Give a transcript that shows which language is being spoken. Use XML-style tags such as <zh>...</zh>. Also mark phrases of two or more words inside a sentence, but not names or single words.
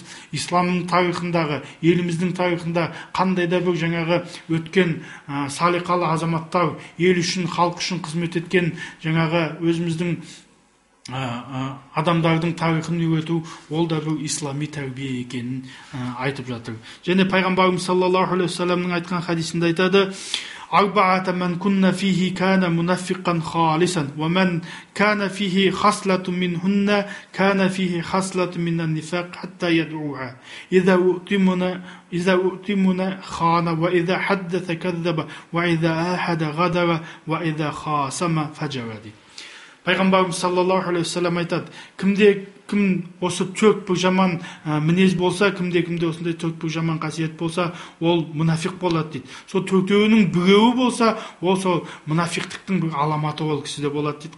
<kk>Исламның тарихындағы, еліміздің тарихында қандай да бір жаңағы өткен салиқалы азаматтар, ел үшін, халық үшін қызмет еткен жаңағы өзіміздің адамдардың тарихын үйрету, ол да бір ислами тәрбие екенін айтып жатыр. Және пайғамбарымыз</kk> <ar>صلى الله عليه وسلم</ar> <kk>айтқан хадисінде айтады,</kk> <ar>أربعة من كن فيه كان منافقا خالصا ومن كان فيه خصلة منهن كان فيه خصلة من النفاق حتى يدعوها إذا أؤتمن خان وإذا حدث كذب وإذا آحد غدر وإذا خاصم فجر.</ar> <kk>Пайғамбарымыз</kk> <ar>صلى الله عليه وسلم</ar> <kk>айтады, кім осы төрт бір жаман мінез болса, кімде осындай төрт бір жаман қасиет болса, ол мұнафиқ болады дейді. Сол төртеуінің біреуі болса, ол сол мұнафиқтықтың бір аламаты ол кісіде болады дейді.</kk>